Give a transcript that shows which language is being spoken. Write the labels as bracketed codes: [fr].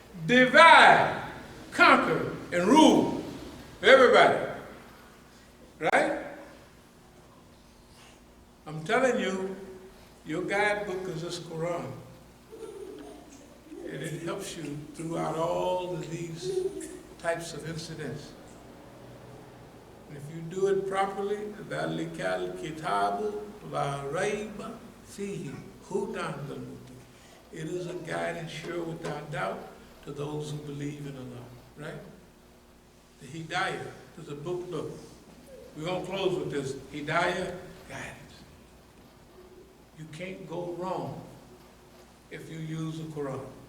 [en] Divide, conquer, and rule everybody. Right? I'm telling you, your guidebook is this Quran. And it helps you throughout all of these types of incidents. And if you do it properly, [ar] ذَلِكَ الْكِتَابُ لَا رَيْبَ فِيهِ هُدًى لِلْمُتَّقِينَ. [en] It is a guide and sure without doubt to those who believe in Allah, right? The Hidayah is a book. Look, we're going to close with this. Hidayah, guidance. You can't go wrong if you use the Quran.